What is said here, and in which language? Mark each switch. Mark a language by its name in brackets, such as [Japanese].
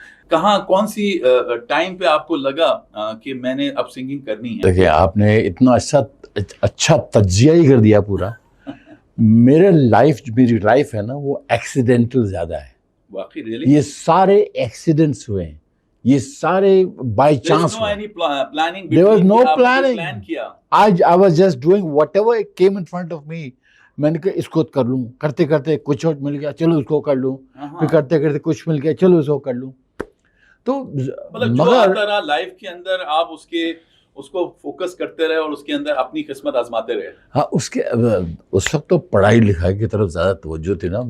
[Urdu] کہاں کون سی ٹائم پہ آپ کو لگا کہ میں نے اب سنگنگ کرنی ہے؟ دیکھیں آپ نے اتنا اچھا تجزیہ ہی کر دیا پورا. میری لائف ہے نا وہ ایکسیڈنٹل زیادہ ہے. واقعی ریئلی یہ سارے ایکسیڈنٹس ہوئے ہیں، یہ سارے بائی چانس ہوئے. [English] There was no planning. I was just doing whatever came in front of me. [Urdu] میں نے کہا اس کو کر لوں، کرتے کرتے کچھ اور مل گیا چلو اس کو کر لوں، پھر کرتے کرتے کچھ مل گیا چلو اس کو کر لوں. تو مگر لائف کے اندر آپ اس کو فوکس کرتے رہے اور اس کے اندر اپنی قسمت آزماتے رہے. ہاں اس وقت تو پڑھائی لکھائی کی طرف زیادہ توجہ تھی نا.